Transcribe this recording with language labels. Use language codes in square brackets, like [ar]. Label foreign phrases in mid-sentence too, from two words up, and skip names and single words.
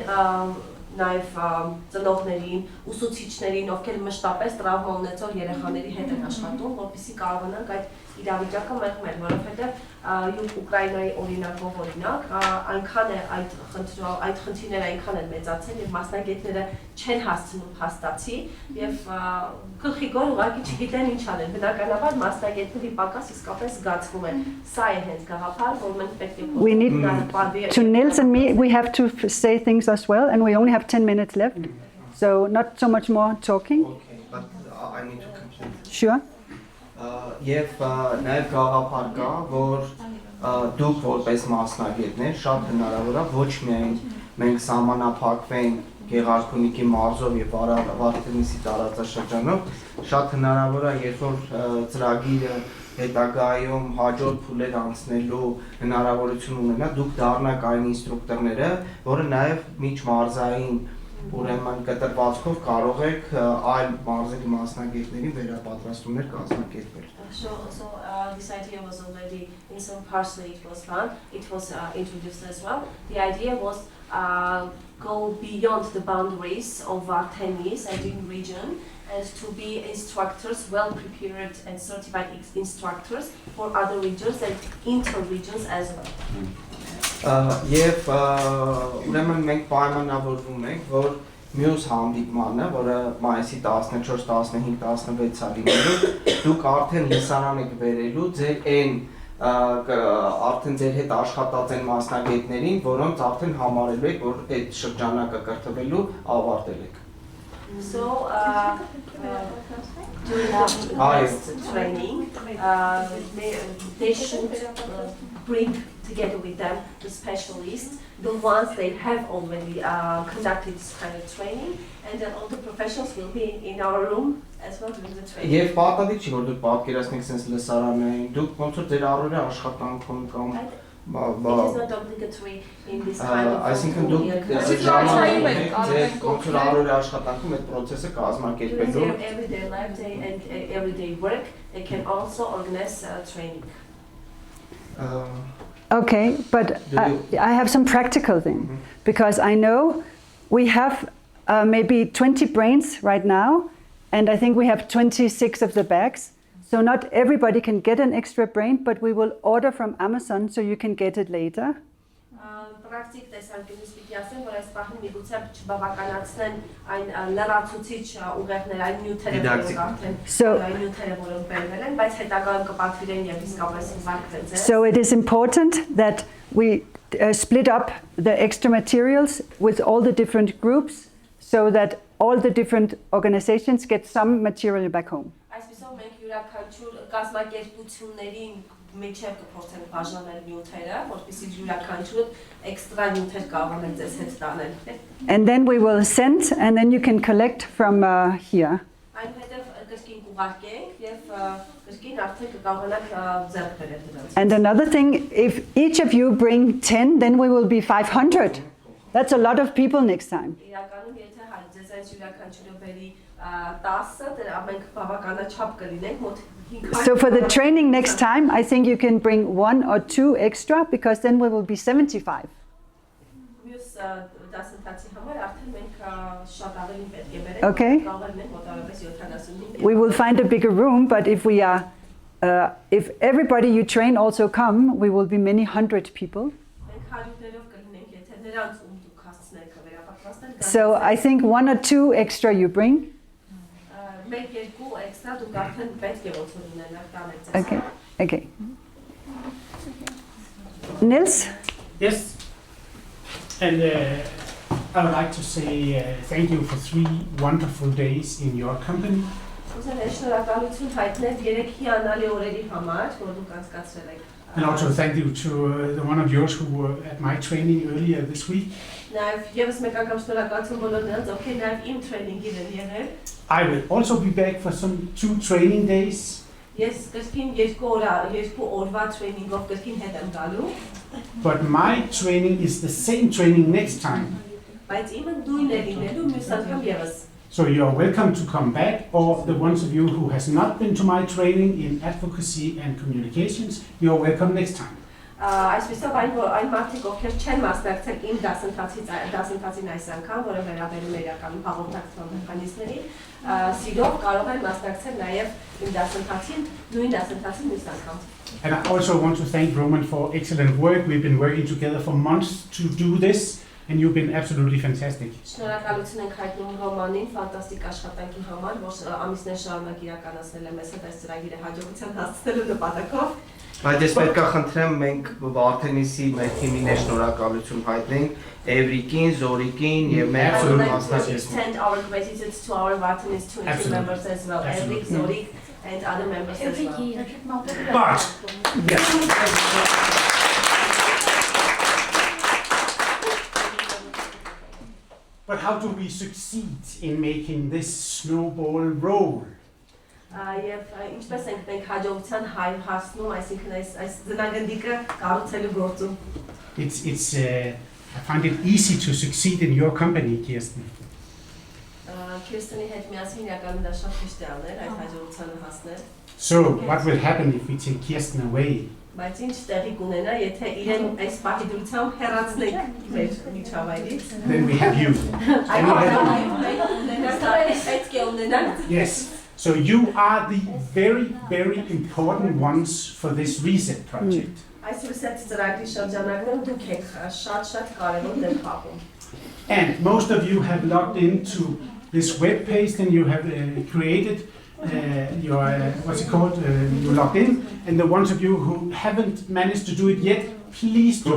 [hy] նաև ծնողներին, ուսուցիչներին, ովքեր մշտապես տրավմա ունեցող երեխաների հետ են աշխատում, որպեսզի կարողանանք այդ իրավիճակը մեղմել, որովհետև Ուկրաինայի օրինակով օրինակ, այնքան է այդ խնդիրները այնքան են մեծացել եւ մասնագետները չեն հասցնում փաստացի եւ գլխիկոր ուղղակի չգիտեն ինչ անեն։ Բնականաբար մասնագետների պակաս իսկապես զգացվում է։ Սա է հենց գաղափար, որ մենք պետք է [en] We need to Nils and me, we have to say things as well, and we only have 10 minutes left, so not so much more talking. Okay, but I need to complete. Sure. [hy] Եվ նաև գաղափար կա, որ դուք որպես մասնագետներ շատ հնարավոր է ոչ միայն մենք սահմանափակվենք Գեղարքունիքի մարզով եւ Վարդենիսի տարածաշրջանով, շատ հնարավոր է երբ որ ծրագիրը հետագայում հաջորդ փուլեր անցնելու հնարավորություն ունենա, դուք դառնաք այն ինստրուկտորները, որը նաև միջմարզային ուրեմն կտրվածքով կարող եք այլ մարզերի մասնագետներին վերապատրաստումներ կազմակերպել։ [en] So this idea was already in some parsley it was done. It was introduced as well. The idea was go beyond the boundaries of Armenia and in region and to be instructors, well prepared and certified instructors for other regions and inter-regions as well. [hy] Եվ ուրեմն մենք պայմանավորվում ենք, որ մյուս հանդիպմանը, որը մայիսի 14, 15, 16 լինելու, դուք արդեն լսարան եք բերելու ձեր արդեն ձեր հետ աշխատած են մասնագետներին, որոնց արդեն համարելու եք, որ այդ շրջանակը կրթվելու ավարտել եք։ [en] So during the training, they should bring together with them the specialists, the ones they have already conducted this kind of training, and then all the professionals will be in our room as well during the training. [hy] Եվ պատահի չի որ դուք պատկերացնեք sense լսարանային, դուք ոնց որ ձեր առօրյա աշխատանքում կամ [en] It is not obligatory in this kind of [hy] այսինքն դուք ձեր ոնց որ առօրյա աշխատանքում այդ process-ը կազմակերպելու [en] everyday life day and everyday work, they can also organize training. Okay, but I have some practical thing, because I know we have maybe 20 brains right now, and I think we have 26 of the bags. So not everybody can get an extra brain, but we will order from Amazon so you can get it later. [hy] Պրակտիկ տեսանկյունից պիտի ասեմ, որ այս պահին միգուցե չբավականացնեն այն լրացուցիչ ուղեղներ, այն նյութերը, որոնք արդեն բերվել են, բայց հետագայում կպատվիրեն եւ իսկապես ուղարկվեն ձեզ։ [en] So it is important that we split up the extra materials with all the different groups so that all the different organizations get some material back home. [hy] Այսպեսով մենք յուրաքանչյուր կազմակերպությունների միջև կփորձենք բաժանել նյութերը, որպեսզի յուրաքանչյուրը էքստրա նյութեր կարողանան ձեզ հետ տանել։ [en] And then we will send, and then you can collect from here. [hy] Այնուհետև կրկին կուղարկենք եւ կրկին արդեն կկարողանաք ձեռք բերել դրանց։ [en] And another thing, if each of you bring 10, then we will be 500. That's a lot of people next time. [hy] Իրականում եթե ձեզ այս յուրաքանչյուրը բերի 10-ը, դրա մենք բավականաչափ կլինենք մոտ 500։ [en] So for the training next time, I think you can bring 1 or 2 extra, because then we will be 75. [hy] Մյուս դասընթացի համար արդեն մենք շատ ավելի պետք է բերենք։ [en] Okay. [hy] Կարող ենք մոտավորապես 75։ [en] We will find a bigger room, but if we are, if everybody you train also come, we will be many hundred people. [hy] Մենք հարյուրներով կլինենք, եթե նրանց ում դուք հասցնեք վերապատրաստել։ [en] So I think 1 or 2 extra you bring. [hy] Մեկ երկու էքստրա դուք արդեն պետք է ոնց որ ունենաք տանեք ձեզ։ [en] Okay. Okay. Nils? Yes. And I would like to say thank you for 3 wonderful days in your company. [hy] Ուզում եմ շնորհակալություն հայտնել 3 հիանալի օրերի համար, որ դուք անցկացրել եք։ [en] And also thank you to the one of yours who were at my training earlier this week. [hy] Նաև եւս մեկ անգամ շնորհակալություն բոլոր նրանց, ովքեր նաև իմ տրեյնինգին են եղել։ [en] I will also be back for some 2 training days. [hy] Ես կրկին 2 օրվա տրեյնինգով կրկին հետ եմ գալու։ [en] But my training is the same training next time. [hy] Բայց իմը նույնն է լինելու մյուս անգամ եւս։ [en] So you are welcome to come back, or the ones of you who has not been to my training in advocacy and communications, you are welcome next time. [hy] Այսպեսով այն մարդիկ, ովքեր չեն մասնակցել իմ դասընթացին այս անգամ, որը վերաբերում է իրականում հաղորդակցման մեխանիզմներին, սիրով կարող են մասնակցել նաև իմ դասընթացին, նույն դասընթացին մյուս անգամ։ [en] And I also want to thank Roman for excellent work. We've been working together for months to do this, and you've been absolutely fantastic. [hy] Շնորհակալություն ենք հայտնում Ռոմանին ֆանտաստիկ աշխատանքի համար, որ ամիսներ շարունակ իրականացնել է մեզ հետ այս ծրագիրը հաջողության հասցնելու նպատակով։ Բայց ես պետք է խնդրեմ մենք Վարդենիսի մեր թիմին շնորհակալություն հայտնենք, Էվրիկին, Զորիկին եւ մեր մասնակիցներին։ [en] Extend our gratitude to our Vartanis team members as well, Evrik, Zorik and other members as well. But yes. But how do we succeed in making this snowball roll? [hy] Եվ ինչպես ենք մենք հաջողության հասնում, այսինքն այս ձնագնդիկը կառուցելու գործում։ [en] I find it easy to succeed in your company, Kirsten. [hy] Kirsteni հետ միասին իրականում դա շատ հեշտ է անել, այդ հաջողությանը հասնել։ [en] So what will happen if we take Kirsten away? [hy] Բայց ինչ տեղի կունենա, եթե իրեն այս պահիդրությամբ հեռացնենք մեր միջավայրից։ [en] Then we have you. Yes. So you are the very, very important ones for this reset project. And most of you have logged into this web page and you have created your, what's it called, you logged in, and the ones of you who haven't managed to do it yet, please do.